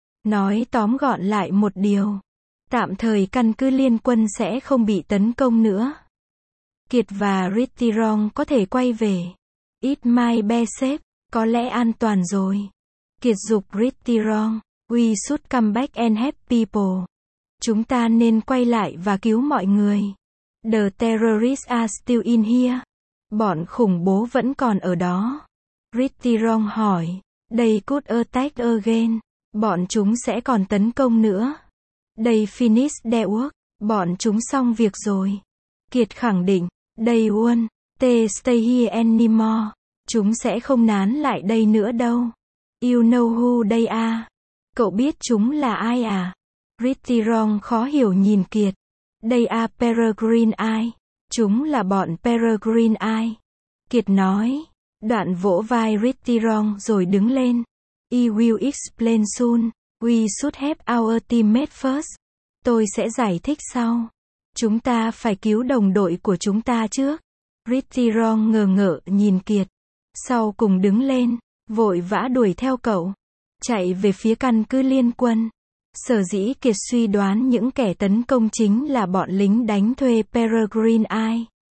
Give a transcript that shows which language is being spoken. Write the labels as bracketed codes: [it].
[vi] Nói tóm gọn lại một điều, tạm thời căn cứ liên quân sẽ không bị tấn công nữa. Kiệt và Ritirong có thể quay về. [en] It my be safe, [vi] có lẽ an toàn rồi. Kiệt dục [en] Ritirong, we should come back and help people. [vi] Chúng ta nên quay lại và cứu mọi người. [en] The terrorists are still in here. [vi] Bọn khủng bố vẫn còn ở đó. Ritirong hỏi, [en] they could attack again. [vi] Bọn chúng sẽ còn tấn công nữa. [en] They finished their work. [vi] Bọn chúng xong việc rồi. Kiệt khẳng định, [en] they won't stay here anymore. [vi] Chúng sẽ không nán lại đây nữa đâu. [en] You know who they are. [vi] Cậu biết chúng là ai à? Ritirong khó hiểu nhìn Kiệt. [en] They are Peregrine Eye. [vi] Chúng là bọn Peregrine Eye. Kiệt nói. Đoạn vỗ vai Ritirong rồi đứng lên. [en] I will explain soon. We should help our teammate first. [vi] Tôi sẽ giải thích sau. Chúng ta phải cứu đồng đội của chúng ta trước. Ritirong ngờ ngợ nhìn Kiệt. Sau cùng đứng lên. Vội vã đuổi theo cậu. Chạy về phía căn cứ liên quân. Sở dĩ Kiệt suy đoán những kẻ tấn công chính là bọn lính đánh thuê Peregrine Eye.